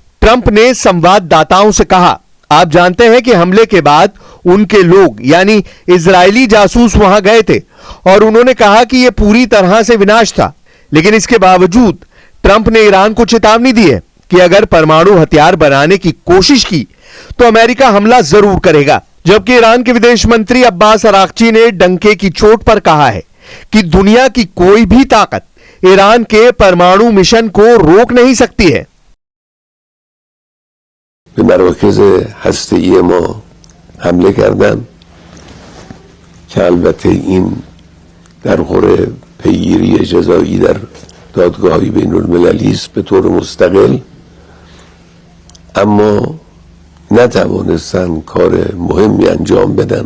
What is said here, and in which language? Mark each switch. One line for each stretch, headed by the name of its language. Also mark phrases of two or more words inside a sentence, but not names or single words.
Hindi: ट्रंप ने संवाददाताओं से कहा, आप जानते हैं कि हमले के बाद उनके लोग यानी इजरायली जासूस वहां गए थे और उन्होंने कहा कि यह पूरी तरह से विनाश था, लेकिन इसके बावजूद ट्रंप ने ईरान को चेतावनी दी है कि अगर परमाणु हथियार बनाने की कोशिश की तो अमेरिका हमला जरूर करेगा। जबकि ईरान के विदेश मंत्री अब्बास अरागची ने डंके की चोट पर कहा है कि दुनिया की कोई भी ताकत ईरान के परमाणु मिशन को रोक नहीं सकती है।
Persian: به مراکز هسته‌ای ما حمله کردن که البته این در خور پیگیری جزایی در دادگاه‌های بین‌المللی است به طور مستقل، اما نتوانستن کار مهمی انجام بدن.